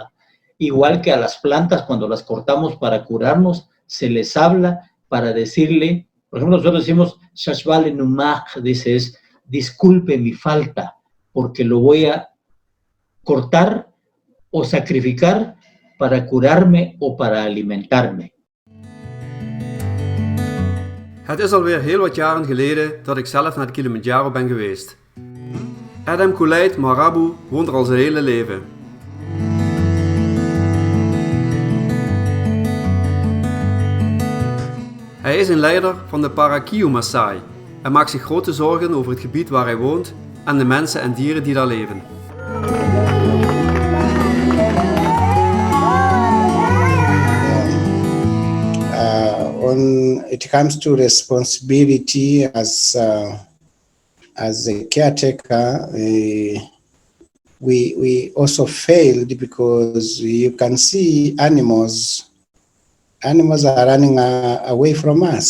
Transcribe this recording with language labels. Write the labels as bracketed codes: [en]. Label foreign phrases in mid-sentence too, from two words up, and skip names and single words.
[es] Igual que a las plantas, cuando las cortamos para curarnos, se les habla para decirle, por ejemplo, nosotros decimos, Shashvale Numach, dice, es disculpe mi falta, porque lo voy a cortar o sacrificar para curarme o para alimentarme. [nl] Het is alweer heel wat jaren geleden dat ik zelf naar de Kilimanjaro ben geweest. Adam Koulait Marabu woont er al zijn hele leven. Hij is een leider van de Parakiu Maasai en maakt zich grote zorgen over het gebied waar hij woont en de mensen en dieren die daar leven. [en] When it comes to responsibility as a caretaker, we also failed because you can see animals are running away from us.